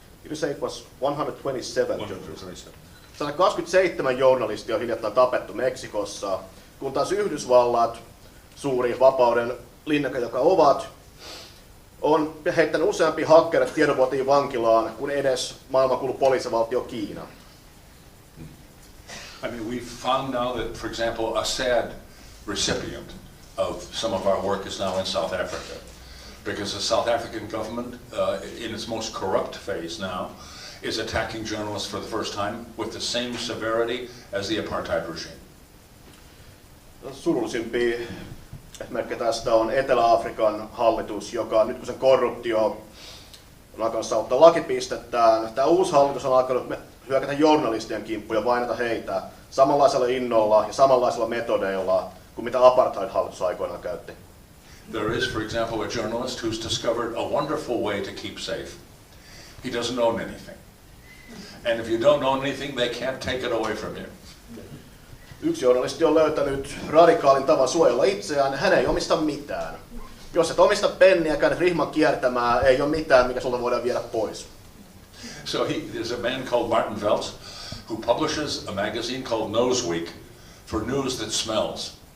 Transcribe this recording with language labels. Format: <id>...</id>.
<en>You say it was 127.</en> <fi>127 journalistia on hiljattain tapettu Meksikossa, kun taas Yhdysvallat, suuri vapauden linnake, joka on heittänyt useampia hakkereita tiedonvuotajia vankilaan kuin edes maailmankuulu poliisivaltio Kiina.</fi> <en>I mean, we've found now that, for example, a sad recipient of some of our work is now in South Africa, because the South African government, in its most corrupt phase now, is attacking journalists for the first time with the same severity as the apartheid regime.</en> <fi>Surullisimpia esimerkkejä tästä on Etelä-Afrikan hallitus, joka nyt kun sen korruptio on alkanut saavuttaa lakipistettään, tämä uusi hallitus on alkanut hyökätä journalistien kimppuun ja vainata heitä samanlaisella innolla ja samanlaisilla metodeilla kuin mitä apartheid-hallitus aikoinaan käytti.</fi> <en>There is, for example, a journalist who's discovered a wonderful way to keep safe. He doesn't own anything. And if you don't own anything, they can't take it away from you.</en> <fi>Yksi journalisti on löytänyt radikaalin tavan suojella itseään, hän ei omista mitään. Jos et omista penniäkään rihman kiertämään, ei ole mitään, mikä sulta voidaan viedä pois.</fi> <en>So there's a man called Martin Welz who publishes a magazine called Noseweek for news that smells.</en>